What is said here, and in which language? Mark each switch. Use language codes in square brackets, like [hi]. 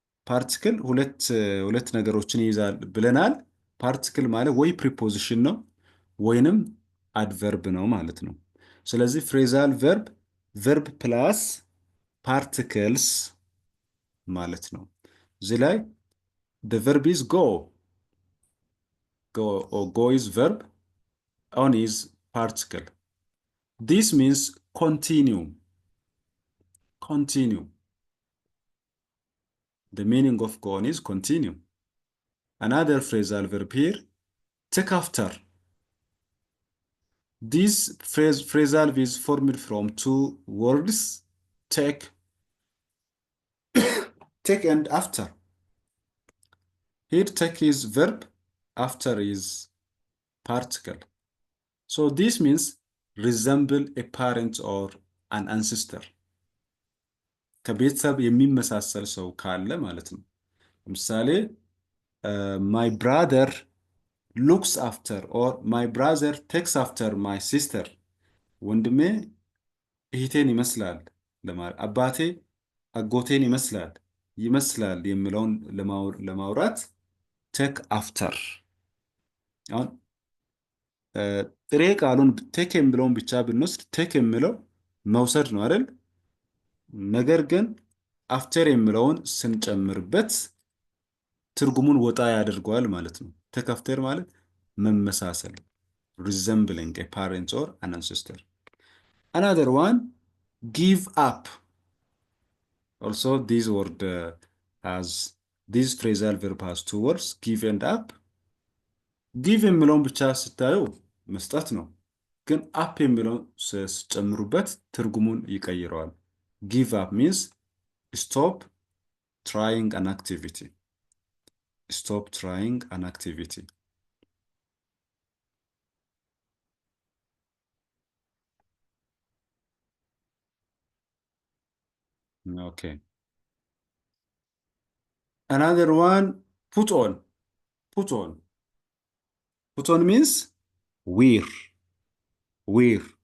[am] ፓርቲክል ሁለት ነገሮችን ይይዛል ብለናል። ፓርቲክል ማለት ወይ ፕሪፖዚሽን ነው ወይንም አድቨርብ ነው ማለት ነው። ስለዚህ ፍሬዛል ቨርብ ቨርብ ፕላስ ፓርቲክልስ ማለት ነው። እዚህ ላይ [en] the verb is go. Go is verb, on is particle. This means continue. Continue. The meaning of go on is continue. Another phrasal verb here, take after. This phrasal verb is formed from two words, take and after. Here take is verb, after is particle. So this means resemble a parent or an ancestor. [am] ከቤተሰብ የሚመሳሰል ሰው ካለ ማለት ነው። ለምሳሌ [en] my brother looks after or my brother takes after my sister. [am] ወንድሜ እህቴን ይመስላል ለማለት፣ አባቴ አጎቴን ይመስላል የሚለውን ለማውራት take after። አሁን ጥሬ ቃሉን take የሚለውን ብቻ ብንወስድ take የሚለው መውሰድ ነው አይደል? ነገር ግን after የሚለውን ስንጨምርበት ትርጉሙን ወጣ ያደርገዋል ማለት ነው። take after ማለት መመሳሰል፣ [en] resembling a parent or an ancestor. Another one, give up. Also, this word has this phrasal verb has two words, give and up. [am] give የሚለውን ብቻ ስታዩ መስጠት ነው፣ ግን up የሚለውን ስጨምሩበት ትርጉሙን ይቀይረዋል። [en] give up means stop trying an activity. Stop trying an activity. Okay. Another one, put on. Put on. Put on means wear. Wear.